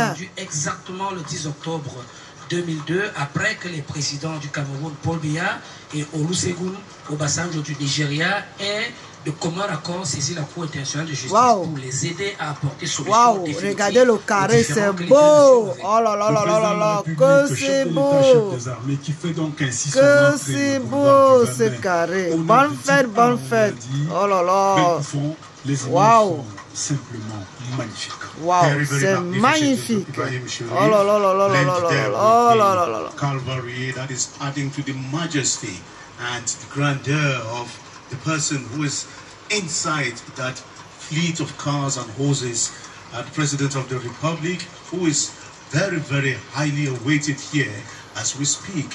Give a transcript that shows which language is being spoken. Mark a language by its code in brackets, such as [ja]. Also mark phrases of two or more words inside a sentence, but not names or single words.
[fr] Exactement le 10 octobre 2002, après que les présidents du Cameroun, Paul Biya et Olusegun Obasanjo du Nigeria aient de commun accord saisi la Cour internationale de justice pour les aider à apporter solution définitive. Regardez le carré, c'est beau. Oh là là là là là là, que c'est beau. Que c'est beau ce carré. Bonne fête, bonne fête. Oh là là. Waouh. Simplement magnifique. Waouh, c'est magnifique. Oh là là là là là là là. Oh là là là là. [en] Calvary that is adding to the majesty and the grandeur of the person who is inside that fleet of cars and horses, the President of the Republic, who is very, very highly awaited here as we speak.